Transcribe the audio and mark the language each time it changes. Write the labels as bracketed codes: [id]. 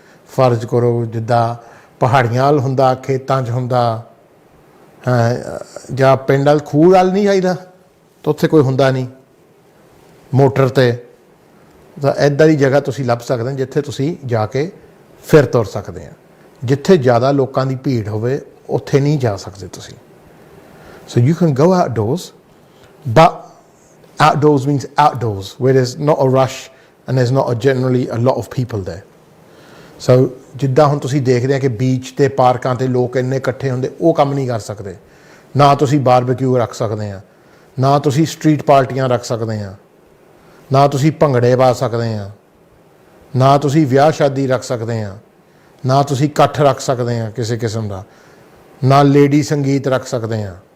[pa] ਫਰਜ਼ ਕਰੋ ਜਿੱਦਾਂ ਪਹਾੜੀਆਂ ਵੱਲ ਹੁੰਦਾ, ਖੇਤਾਂ 'ਚ ਹੁੰਦਾ, ਜਾਂ ਪਿੰਡ ਵੱਲ ਖੂਹ ਵੱਲ ਨਹੀਂ ਜਾਈਦਾ ਤਾਂ ਉੱਥੇ ਕੋਈ ਹੁੰਦਾ ਨਹੀਂ ਮੋਟਰ 'ਤੇ, ਤਾਂ ਇੱਦਾਂ ਦੀ ਜਗ੍ਹਾ ਤੁਸੀਂ ਲੱਭ ਸਕਦੇ ਹੋ ਜਿੱਥੇ ਤੁਸੀਂ ਜਾ ਕੇ ਫਿਰ ਤੁਰ ਸਕਦੇ ਆ। ਜਿੱਥੇ ਜ਼ਿਆਦਾ ਲੋਕਾਂ ਦੀ ਭੀੜ ਹੋਵੇ ਉੱਥੇ ਨਹੀਂ ਜਾ ਸਕਦੇ ਤੁਸੀਂ। [en] So you can go outdoors, but outdoors means outdoors where there's not a rush and there's not generally a lot of people there. [pa] So ਜਿੱਦਾਂ ਹੁਣ ਤੁਸੀਂ ਦੇਖਦੇ ਆ ਕਿ ਬੀਚ 'ਤੇ ਪਾਰਕਾਂ 'ਤੇ ਲੋਕ ਇੰਨੇ ਇਕੱਠੇ ਹੁੰਦੇ, ਉਹ ਕੰਮ ਨਹੀਂ ਕਰ ਸਕਦੇ। ਨਾ ਤੁਸੀਂ ਬਾਰਬਿਕਿਊ ਰੱਖ ਸਕਦੇ ਆ, ਨਾ ਤੁਸੀਂ ਸਟਰੀਟ ਪਾਰਟੀਆਂ ਰੱਖ ਸਕਦੇ ਆ, ਨਾ ਤੁਸੀਂ ਭੰਗੜੇ ਪਾ ਸਕਦੇ ਆ, ਨਾ ਤੁਸੀਂ ਵਿਆਹ ਸ਼ਾਦੀ ਰੱਖ ਸਕਦੇ ਆ, ਨਾ ਤੁਸੀਂ ਇਕੱਠ ਰੱਖ ਸਕਦੇ ਆ ਕਿਸੇ ਕਿਸਮ ਦਾ, ਨਾ ਲੇਡੀ ਸੰਗੀਤ ਰੱਖ ਸਕਦੇ ਆ।